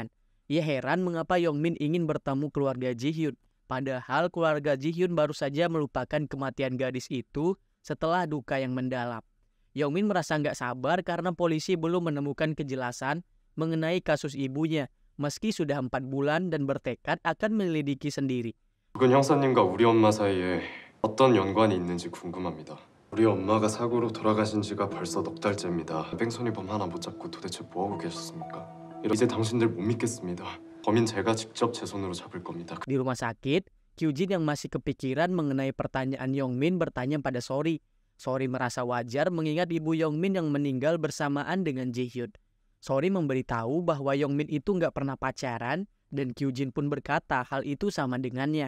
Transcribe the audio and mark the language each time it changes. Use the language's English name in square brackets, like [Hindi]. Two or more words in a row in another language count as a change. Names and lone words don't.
[Indonesian] Ia heran mengapa Yongmin ingin bertemu keluarga Ji-hyun, padahal keluarga Ji-hyun baru saja melupakan kematian gadis itu setelah duka yang mendalam. Yongmin merasa nggak sabar karena polisi belum menemukan kejelasan mengenai kasus ibunya, meski sudah 4 bulan dan bertekad akan menyelidiki sendiri. [Korean] 죽은 형사님과 우리 엄마 사이에 어떤 연관이 있는지 궁금합니다. 우리 엄마가 사고로 돌아가신 지가 벌써 넉 달째입니다. 뺑소니범 하나 못 잡고 도대체 뭐하고 계셨습니까? 이제 당신들 못 믿겠습니다. 범인 제가 직접 제 손으로 잡을 겁니다. [Indonesian] Di rumah sakit, Kyujin yang masih kepikiran mengenai pertanyaan Yongmin bertanya pada Sori. Sori merasa wajar mengingat ibu Yongmin yang meninggal bersamaan dengan Ji-hyun. Sori memberitahu bahwa Yongmin itu nggak pernah pacaran, dan Kyujin pun berkata hal itu sama dengannya.